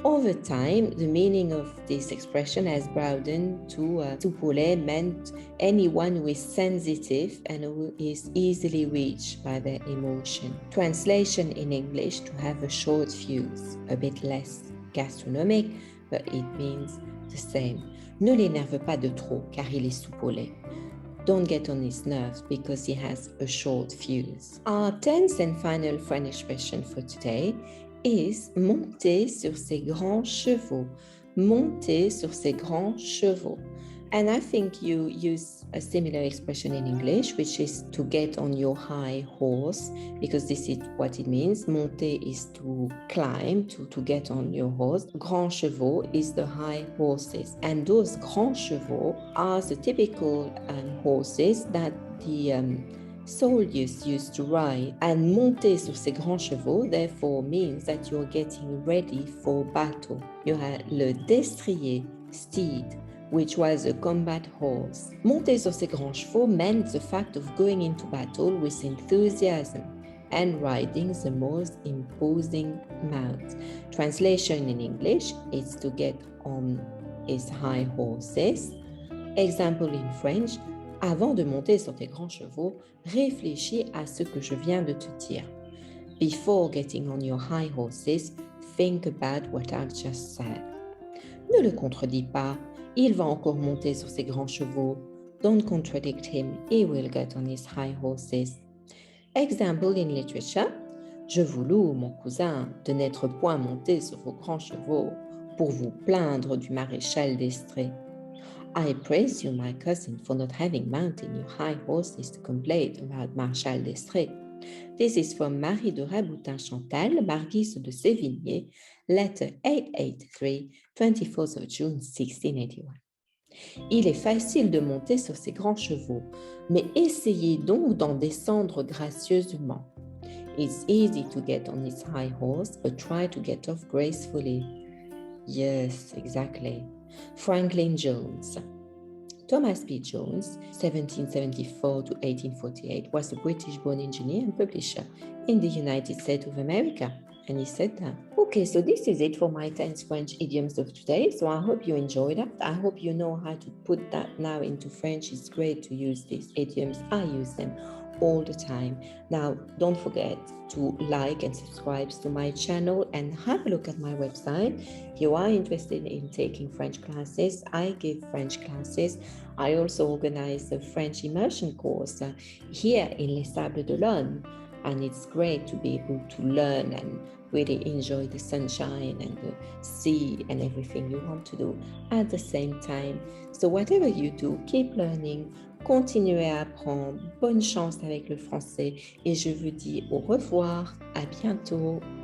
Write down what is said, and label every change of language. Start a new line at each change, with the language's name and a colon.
English: Over time, the meaning of this expression has broadened to soupe au lait meant anyone who is sensitive and who is easily reached by their emotion. Translation in English, to have a short fuse, a bit less gastronomic, but it means the same.
French: Ne l'énerve pas de trop, car il est soupe au lait.
English: Don't get on his nerves because he has a short fuse. Our 10th and final French expression for today is monter sur ses grands chevaux.
French: Monter sur ses grands chevaux.
English: And I think you use a similar expression in English, which is to get on your high horse, because this is what it means. Monter is to climb, to get on your horse. Grands chevaux is the high horses. And those grands chevaux are the typical horses that the soldiers used to ride. And monter sur ces grands chevaux, therefore, means that you're getting ready for battle. You have le destrier, steed, which was a combat horse. Monter sur ses grands chevaux meant the fact of going into battle with enthusiasm and riding the most imposing mount. Translation in English is to get on his high horses. Example in French,
French: avant de monter sur tes grands chevaux, réfléchis à ce que je viens de te dire.
English: Before getting on your high horses, think about what I've just said.
French: Ne le contredis pas. Il va encore monter sur ses grands chevaux.
English: Don't contradict him. He will get on his high horses. Example in literature.
French: Je vous loue, mon cousin, de n'être point monté sur vos grands chevaux pour vous plaindre du maréchal d'Estrée.
English: I praise you, my cousin, for not having mounted your high horses to complain about Marshal d'Estrée. This is from Marie de Raboutin-Chantal, Marquise de Sévigné, letter 883, 24th of June 1681.
French: Il est facile de monter sur ces grands chevaux, mais essayez donc d'en descendre gracieusement.
English: It's easy to get on his high horse, but try to get off gracefully. Yes, exactly. Franklin Jones. Thomas P. Jones, 1774 to 1848, was a British-born engineer and publisher in the United States of America. And he said that. Okay, so this is it for my 10 French idioms of today. So I hope you enjoyed that. I hope you know how to put that now into French. It's great to use these idioms. I use them all the time. Now, don't forget to like and subscribe to my channel and have a look at my website. If you are interested in taking French classes, I give French classes. I also organize a French immersion course here in Les Sables d'Olonne. And it's great to be able to learn and really enjoy the sunshine and the sea and everything you want to do at the same time. So whatever you do, keep learning,
French: continuez à apprendre. Bonne chance avec le français et je vous dis au revoir, à bientôt.